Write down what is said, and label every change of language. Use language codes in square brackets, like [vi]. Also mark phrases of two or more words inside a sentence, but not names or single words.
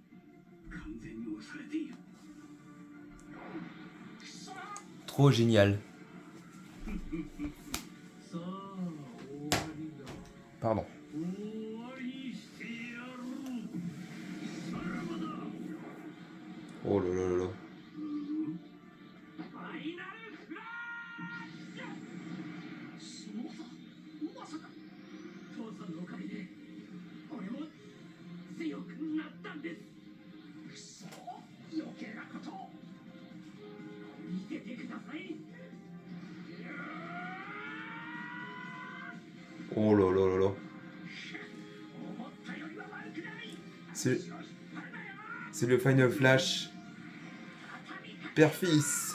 [ja] 完全に押されている。くそ！ [fr] Trop génial. [ja] さあ、終わりだ。 [fr] Pardon. [ja] 終わりにしてやる。さらばだ。 [fr] Oh là là là là. [ja] ファイナルフラッシュ！そうだ、まさか父さんのおかげで俺も強くなったんです。くそ、余計なことを見ててください。 [fr] Oh là là là là. [ja] 思ったよりは悪くない。 [fr] C'est le Final Flash Père-Fils.